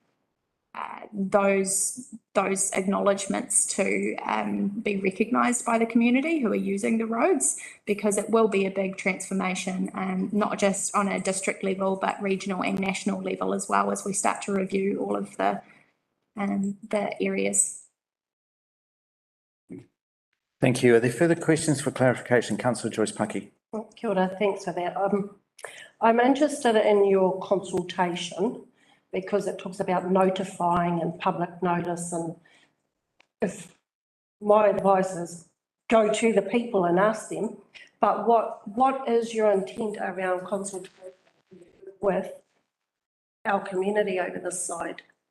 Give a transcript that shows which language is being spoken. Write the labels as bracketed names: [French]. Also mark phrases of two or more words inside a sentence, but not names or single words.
[English] those acknowledgements to be recognised by the community who are using the roads, because it will be a big transformation, not just on a district level, but regional and national level as well, as we start to review all of the areas. Thank you. Are there further questions for clarification? Councillor Joyce Paki. [Māori] Kia ora, [English] thanks for that. I'm interested in your consultation, because it talks about notifying and public notice, and if my advice is go to the people and ask them, but what is your intent around consultation with our community over this side?